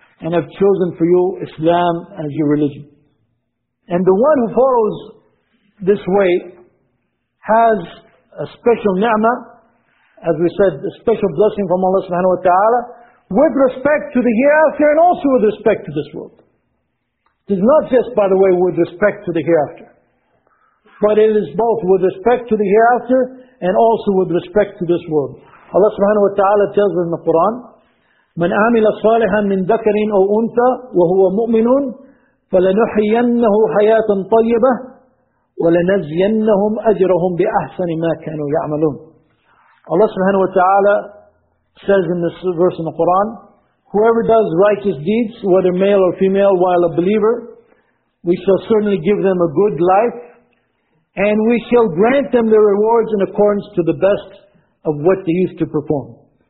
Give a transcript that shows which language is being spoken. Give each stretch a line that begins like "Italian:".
English: and have chosen for you Islam as your religion. And the one who follows this way has a special ni'mah, as we said, a special blessing from Allah subhanahu wa ta'ala, with respect to the hereafter and also with respect to this world. It is not just, by the way, with respect to the hereafter, but it is both with respect to the hereafter and also with respect to this world. Allah subhanahu wa ta'ala tells us in the Quran,
Arabic: مَنْ أَعْمِلَ صَالِحًا مِنْ ذَكَرٍ أَوْ أُنْثَى وَهُوَ مُؤْمِنٌ فَلَنُحْيِيَنَّهُ حَيَاةً طَيِّبَةً وَلَنَجْزِيَنَّهُمْ أَجْرَهُمْ بِأَحْسَنِ مَا كَانُوا يَعْمَلُونَ.
English: Allah subhanahu wa ta'ala says in this verse in the Quran, whoever does righteous deeds, whether male or female, while a believer, we shall certainly give them a good life, and we shall grant them the rewards in accordance to the best of what they used to perform.